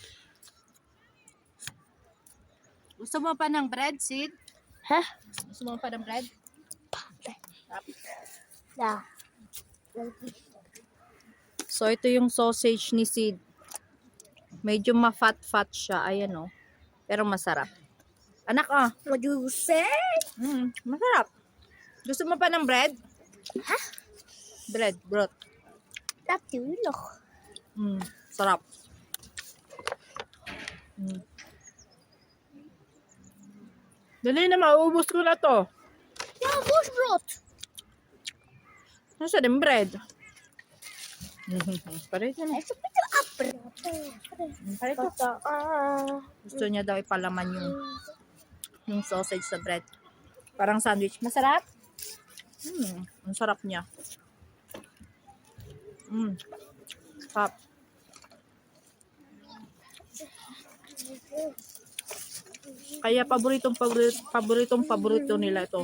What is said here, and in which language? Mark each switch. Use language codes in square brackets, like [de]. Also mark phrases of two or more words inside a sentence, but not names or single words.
[tl] Gusto mo pa ng bread, Sid? Hah? Gusto mo pa ng bread? Sarap. [nl] Ja. [tl] So, ito yung sausage ni Sid. Medyo ma-fat-fat siya. Ayan, oh. Pero masarap. Anak, [en] What do you say? [tl] masarap. Gusto mo pa ng bread? Ha? [en] Bread, broth. [nl] Natuurlijk. [tl] Sarap. Dali na, mauubos ko na to. [nl] Ja, worstbrood. [tl] Nasa din bread? Parito na. [nl] Hij is een beetje apper. [tl] Parito. Gusto niya daw ipalaman yung sausage sa bread. Parang sandwich. Masarap? Ang sarap niya. Sarap. Kaya paboritong nila ito.